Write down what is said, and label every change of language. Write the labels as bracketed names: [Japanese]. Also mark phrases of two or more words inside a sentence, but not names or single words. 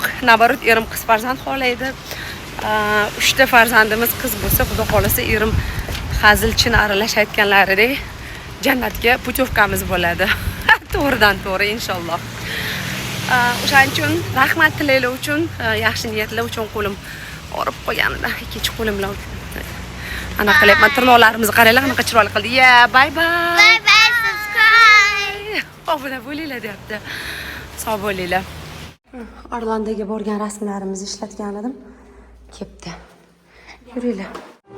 [Uzbek] Nabarut erim qiz farzand xohlaydi. 3 ta farzandimiz qiz bo'lsa, Xudo xolasa erim hazilchin aralash aytganlaridek jannatga putyovkamiz bo'ladi. To'g'ridan to'g'ri inshaalloh. O'shaning uchun rahmat tilaylar uchun, yaxshi niyatlar uchun qo'lim orib qolganida ikkinchi qo'lim bilan ana qilyapman. Tirnoqlarimizni qaranglar, qanaqa chiroyli qildi. [English] Bye bye. Bye bye, subscribe. [Uzbek] Obuna bo'linglar deyapti. Sog' bo'linglar. Orlandagi borgan rasmlarimizni ishlatgan edim. Kepti. Yuringlar.